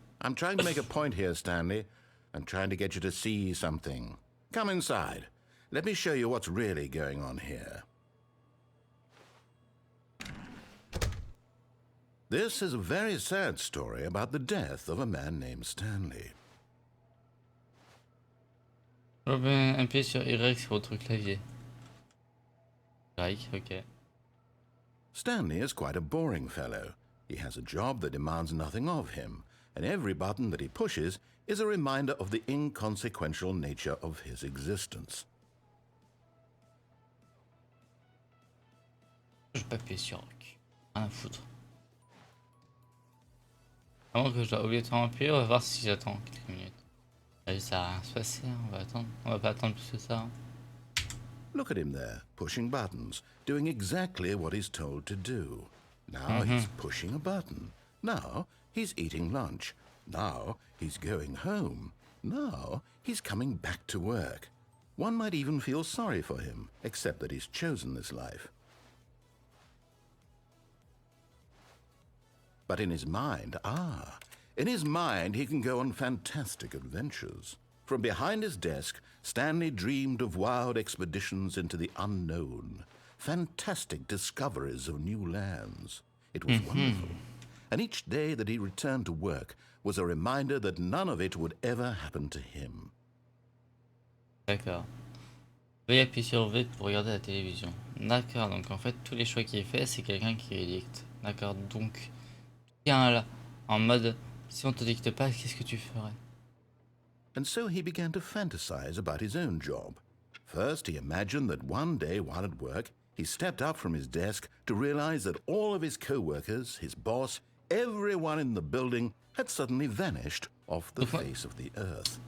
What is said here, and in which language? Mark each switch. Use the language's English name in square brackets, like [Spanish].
[English] I'm trying to make a point here, Stanley. I'm trying to get you to see something. Come inside. Let me show you what's really going on here. This is a very sad story about the death of a man named Stanley. [French] Appuyez sur Y sur votre clavier. Y, ok. [English] Stanley is quite a boring fellow. He has a job that demands nothing of him, and every button that he pushes is a reminder of the inconsequential nature of his existence. [French] Je vais pas appuyer sur Y. Rien à foutre. Avant que je dois obligatoirement appuyer, on va voir si j'attends quelques minutes. Là, ça va rien se passer, hein. On va attendre. On va pas attendre plus que ça. Hein. [English] Look at him there, pushing buttons, doing exactly what he's told to do. Now he's pushing a button. Now he's eating lunch. Now he's going home. Now he's coming back to work. One might even feel sorry for him, except that he's chosen this life. But in his mind, in his mind he can go on fantastic adventures. From behind his desk, Stanley dreamed of wild expeditions into the unknown, fantastic discoveries of new lands. It was wonderful. And each day that he returned to work was a reminder that none of it would ever happen to him. [French] D'accord. Veuillez appuyer sur V pour regarder la télévision. D'accord, donc en fait, tous les choix qu'il fait, c'est quelqu'un qui les dicte. D'accord, donc, tiens là, en mode, si on te dicte pas, qu'est-ce que tu ferais? [English] And so he began to fantasize about his own job. First, he imagined that one day while at work, he stepped up from his desk to realize that all of his co-workers, his boss, everyone in the building had suddenly vanished off the face of the earth.